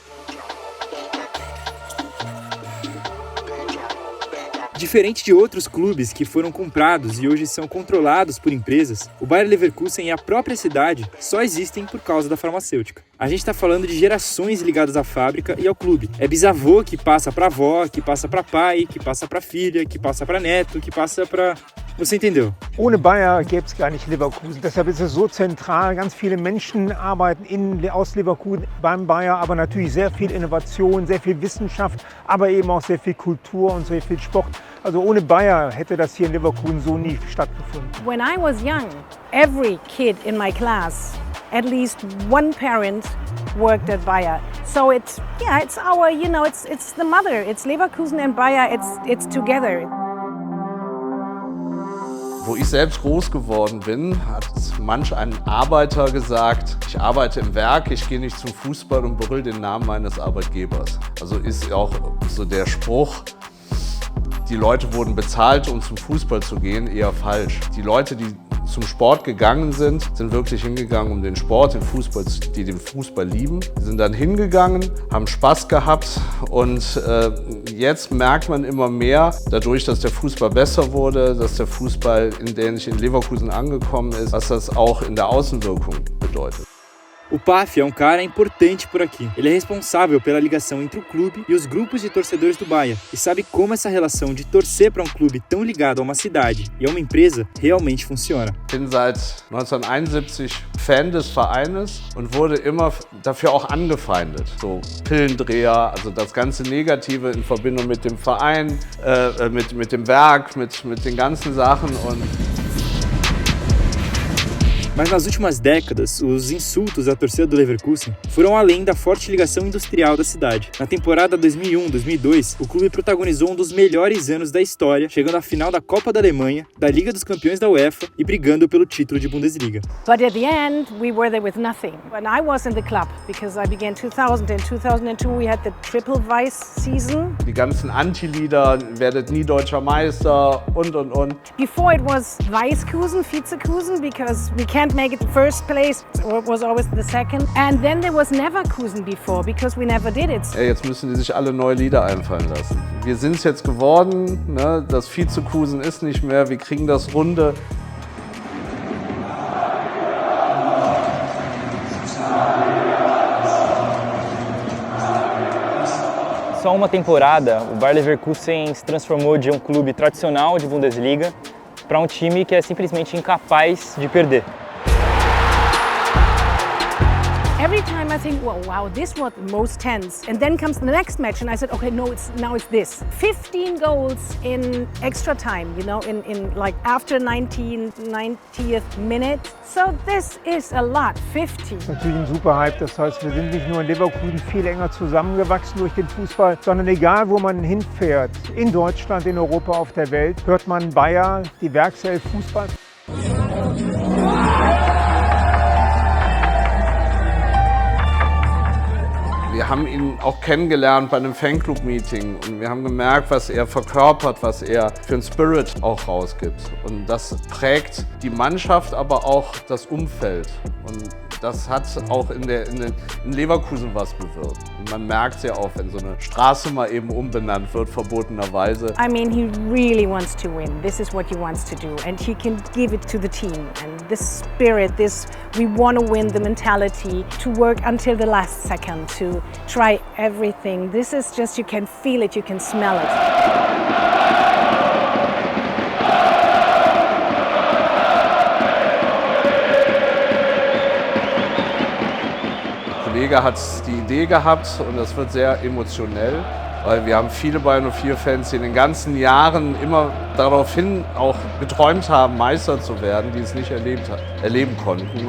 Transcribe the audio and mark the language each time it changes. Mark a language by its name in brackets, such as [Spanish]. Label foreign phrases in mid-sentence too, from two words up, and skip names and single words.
[Portuguese] Diferente de outros clubes que foram comprados e hoje são controlados por empresas, o Bayer Leverkusen e a própria cidade só existem por causa da farmacêutica. A gente está falando de gerações ligadas à fábrica e ao clube. É bisavô que passa para avó, que passa para pai, que passa para filha, que passa para neto, que passa para... Você entendeu? [German] Ohne Bayer gäbe es gar nicht Leverkusen. Deshalb ist es so zentral. Ganz viele Menschen arbeiten aus Leverkusen beim Bayer, aber natürlich sehr viel Innovation, sehr viel Wissenschaft, aber eben auch sehr viel Kultur und sehr viel Sport. Also ohne Bayer hätte das hier in Leverkusen so nie stattgefunden. [English] When I was young, every kid in my class, at least one parent worked at Bayer. So it's our, it's the mother. It's Leverkusen and Bayer. It's together. [German] Wo ich selbst groß geworden bin, hat manch ein Arbeiter gesagt, ich arbeite im Werk, ich gehe nicht zum Fußball und berühre den Namen meines Arbeitgebers. Also ist auch so der Spruch, die Leute wurden bezahlt, um zum Fußball zu gehen, eher falsch. Die Leute, die zum Sport gegangen sind wirklich hingegangen, um den Sport, die den Fußball lieben. Die sind dann hingegangen, haben Spaß gehabt und jetzt merkt man immer mehr, dadurch, dass der Fußball besser wurde, dass der Fußball in Leverkusen angekommen ist, was das auch in der Außenwirkung bedeutet. [Portuguese] O PAF é um cara importante por aqui. Ele é responsável pela ligação entre o clube e os grupos de torcedores do Bayer e sabe como essa relação de torcer para um clube tão ligado a uma cidade e a uma empresa realmente funciona. [German] Ich bin seit 1971 Fan des Vereines und wurde immer dafür auch angefeindet. So Pillendreher, also das ganze Negative in Verbindung mit dem Verein, mit dem Werk, mit den ganzen Sachen und [Portuguese] Mas nas últimas décadas, os insultos à torcida do Leverkusen foram além da forte ligação industrial da cidade. Na temporada 2001-2002, o clube protagonizou um dos melhores anos da história, chegando à final da Copa da Alemanha, da Liga dos Campeões da UEFA e brigando pelo título de Bundesliga. [English] But at the end, we were there with nothing. When I was in the club, because I began 2000 and 2002, we had the triple Weiß season. [German] Die ganzen Anti-Lieder, werdet nie deutscher Meister und. [English] Before it was Weißkusen, Vizekusen, because we can't make it first place, or it was always the second. And then there was Neverkusen before, because we never did it. [German] Jetzt müssen die sich alle neue Lieder einfallen lassen. Wir sind es jetzt geworden, ne? Das Vizekusen ist nicht mehr, wir kriegen das Runde. [Portuguese] Só uma temporada, o Bayer Leverkusen se transformou de um clube tradicional de Bundesliga para um time que é simplesmente incapaz de perder. [English] Every time I think, well, wow, this was the most tense. And then comes the next match and I said, okay, no, now it's this. 15 goals in extra time, you know, in like after 90th minute. So this is a lot, 50. [German] Das ist natürlich ein super Hype. Das heißt, wir sind nicht nur in Leverkusen viel enger zusammengewachsen durch den Fußball, sondern egal, wo man hinfährt, in Deutschland, in Europa, auf der Welt, hört man Bayer, die Werkself Fußball. Wir haben ihn auch kennengelernt bei einem Fanclub-Meeting und wir haben gemerkt, was er verkörpert, was er für einen Spirit auch rausgibt. Und das prägt die Mannschaft, aber auch das Umfeld. Und das hat auch in Leverkusen was bewirkt. Und man merkt es ja auch, wenn so eine Straße mal eben umbenannt wird, verbotenerweise. [English] I mean, he really wants to win. This is what he wants to do. And he can give it to the team. And this spirit, this we want to win, the mentality, to work until the last second, to try everything. This is just, you can feel it, you can smell it. [German] Der Kollege hat die Idee gehabt und das wird sehr emotionell, weil wir haben viele Bayern 04-Fans, die in den ganzen Jahren immer daraufhin auch geträumt haben, Meister zu werden, die es nicht erleben konnten.